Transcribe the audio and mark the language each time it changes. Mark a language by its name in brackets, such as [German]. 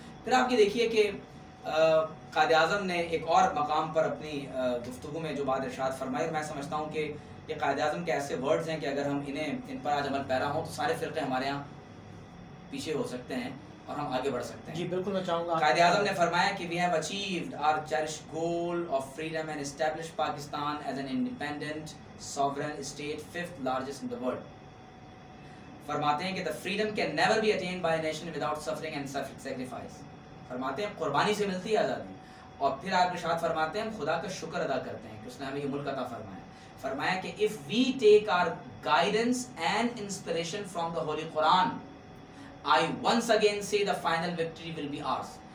[Urdu] پھر آپ یہ دیکھیے کہ قائد اعظم نے ایک اور مقام پر اپنی گفتگو میں جو بات ارشاد فرمائی, میں سمجھتا ہوں کہ یہ قائد اعظم کے ایسے ورڈز ہیں کہ اگر ہم ان پر آج عمل پیرا ہوں تو سارے فرقے ہمارے یہاں پیچھے ہو سکتے ہیں اور ہم آگے بڑھ سکتے ہیں. جی بالکل, میں چاہوں گا. قائد اعظم نے فرمایا کہ [English] we have achieved our cherished goal of freedom and established Pakistan as an independent sovereign state, 5th largest in the world. [Urdu] فرماتے ہیں کہ [English] the freedom can never be attained by a nation without suffering and sacrifice. [Urdu] فرماتے ہیں قربانی سے ملتی ہے آزادی. اور پھر آپ ارشاد فرماتے ہیں ہم خدا کا شکر ادا کرتے ہیں کہ اس نے ہمیں یہ ملک عطا فرمایا. فرمایا کہ [English] if we take our guidance and inspiration from the Holy Quran, I once again say the final victory will be ours.